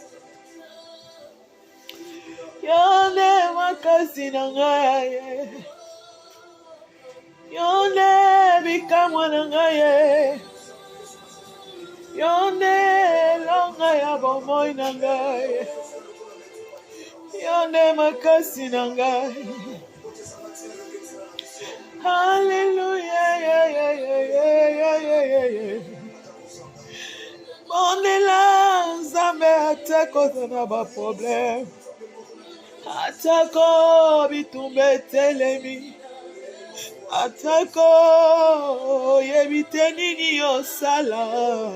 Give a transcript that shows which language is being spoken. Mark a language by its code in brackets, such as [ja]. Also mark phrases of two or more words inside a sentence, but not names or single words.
[ln] Yonde makasi na ngai. Yonde bikamwa na ngai. Yonde longa ya bomoy na ngai. Yonde makasi na ngai. [en] Hallelujah, yeah, yeah, yeah, yeah, yeah, yeah, yeah. [ln] Mondela nzambe atako na ba problem. Atako bitumbe telemi. Atako yebite nini yosala.